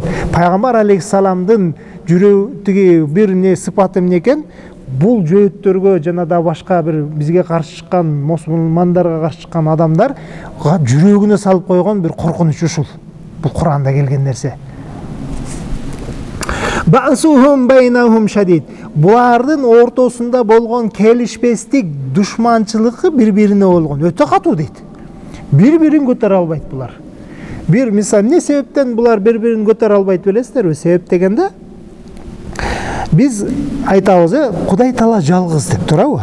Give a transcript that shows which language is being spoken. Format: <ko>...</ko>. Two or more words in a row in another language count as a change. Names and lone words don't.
<ky>Пайгамбар алейхиссаламдын жүрөгүндөгү бир не сыпаты эмне экен? Бул жөөттөргө жана да башка бир бизге каршы чыккан мусулмандарга каршы чыккан адамдарга жүрөгүнө салып койгон бир коркунуч ушул. Бул Куранда келген нерсе.</ky> <ar>بأسهم بينهم شديد.</ar> <ky>Булардын ортосунда болгон келишпестик, душманчылыгы бири-бирине болгон. Өтө катуу дейт. Бири-бирин көтөрө албайт булар. Бир мисал эмне себептен булар бири-бирин көтөрө албайт билесиздерби? Себеп дегенде биз айтабыз, Кудай Таала жалгыз деп турабы?</ky>